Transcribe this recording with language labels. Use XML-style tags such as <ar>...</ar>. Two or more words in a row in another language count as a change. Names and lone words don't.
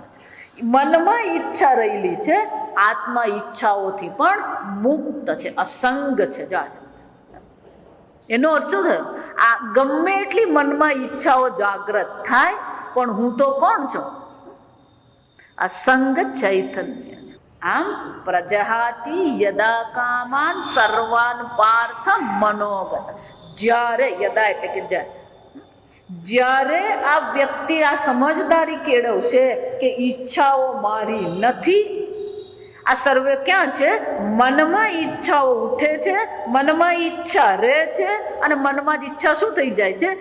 <gu>મનમાં ઈચ્છા રહેલી છે. આત્મા ઈચ્છાઓથી પણ મુક્ત છે, અસંગ છે. જા સમજ. એનો અર્થ શું થયો? આ ગમે એટલી મનમાં ઈચ્છાઓ જાગ્રત થાય, પણ હું તો કોણ છું? અસંગ ચૈતન્ય. આમ</gu> <sa>પ્રજહાતિ યદા કામાન સર્વાન પાર્થ મનોગત.</sa> <gu>જ્યારે, યદા એટલે કે જ્યારે આ વ્યક્તિ આ સમજદારી કેળવશે કે ઈચ્છાઓ મારી નથી, આ સર્વે ક્યાં છે? મનમાં ઈચ્છાઓ ઉઠે છે, મનમાં ઈચ્છા રહે છે, અને મનમાં જ ઈચ્છા શું થઈ જાય છે?</gu>